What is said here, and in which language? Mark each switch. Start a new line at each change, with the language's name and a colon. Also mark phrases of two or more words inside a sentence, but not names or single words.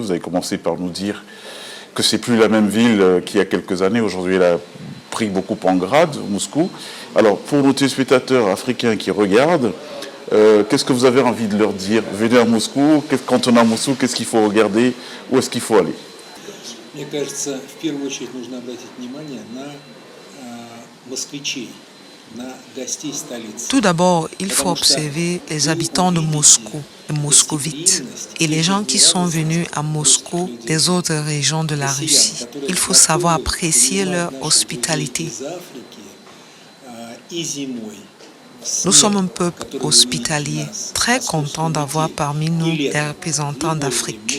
French: Vous avez commencé par nous dire que c'est plus la même ville qu'il y a quelques années. Aujourd'hui, elle a pris beaucoup en grade, Moscou. Alors, pour nos téléspectateurs africains qui regardent, qu'est-ce que vous avez envie de leur dire? Venez à Moscou, quand on est à Moscou, qu'est-ce qu'il faut regarder? Où est-ce qu'il faut aller?
Russian: Мне кажется, в первую очередь нужно обратить внимание на москвичей.
French: Tout d'abord, il faut observer les habitants de Moscou, les moscovites, et les gens qui sont venus à Moscou des autres régions de la Russie. Il faut savoir apprécier leur hospitalité. Nous sommes un peuple hospitalier, très content d'avoir parmi nous des représentants d'Afrique.